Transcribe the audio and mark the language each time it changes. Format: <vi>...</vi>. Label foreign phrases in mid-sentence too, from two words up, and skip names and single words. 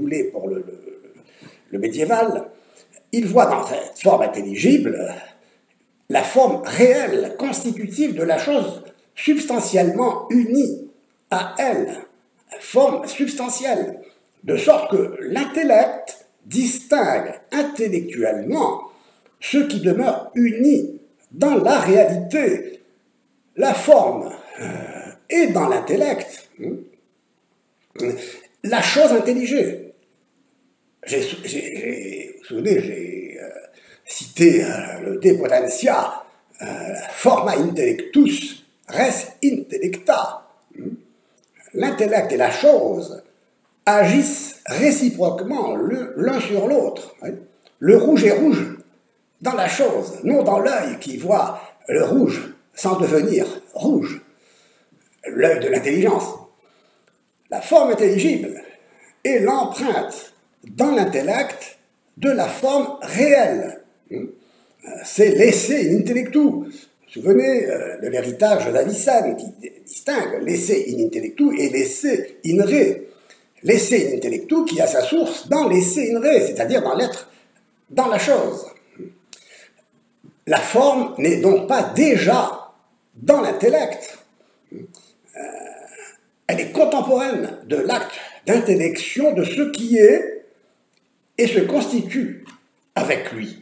<fr>voulez, pour le médiéval, il voit dans cette forme intelligible la forme réelle, constitutive de la chose substantiellement unie à elle, forme substantielle, de sorte que l'intellect distingue intellectuellement ce qui demeure uni dans la réalité. La forme est dans l'intellect la chose intelligée. Vous vous souvenez, j'ai cité le De Potentia,</fr> <la>forma intellectus res intellecta.</la> <fr>L'intellect et la chose agissent réciproquement l'un sur l'autre. Le rouge est rouge dans la chose, non dans l'œil qui voit le rouge sans devenir rouge, l'œil de l'intelligence. La forme intelligible est l'empreinte dans l'intellect de la forme réelle. C'est l'</fr> <la>esse in intellectu.</la> <fr>Vous vous souvenez de l'héritage d'Avicenne qui distingue l'</fr> <la>esse in intellectu</la> <fr>et l'</fr> <la>esse in re.</la> <fr>L'</fr> <la>esse in intellectu</la> <fr>qui a sa source dans l'</fr> <la>esse in re,</la> <fr>c'est-à-dire dans l'être, dans la chose. La forme n'est donc pas déjà dans l'intellect. Elle est contemporaine de l'acte d'intellection de ce qui est et se constitue avec lui.</fr>